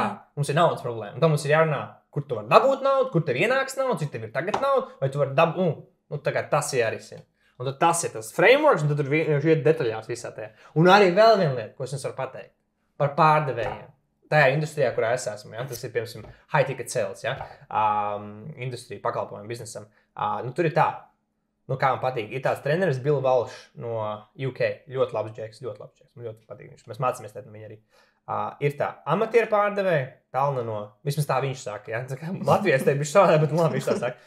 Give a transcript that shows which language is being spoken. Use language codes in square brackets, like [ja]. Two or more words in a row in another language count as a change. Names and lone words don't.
[lv] Mums ir naudas problēma. Un tad mums ir jārunā, kur tu vari dabūt naudu, kur tev ienāks nauda, cik tev ir tagad nauda, vai tu vari dabūt, tas ir jārisina. Un tad tas ir tas frameworks, un tad tur iet detaļās visā tajā. Un arī vēl viena lieta, ko es jums varu pateikt. Par pārdevējiem. Tajā industrijā, kurā es esmu, tas ir, piemēram, [en] high ticket sales, [lv] industrija, pakalpojumu biznesam. Tur ir tā, kā man patīk, ir tāds treneris Bill Walsh no UK, ļoti labs džeks, man ļoti patīk viņš. Mēs mācāmies no viņa arī. Ir tā, amatieru pārdevēji, pelna no, vismaz tā viņš saka, Latvijas te bišķi savādāk, bet labi viņš tā saka.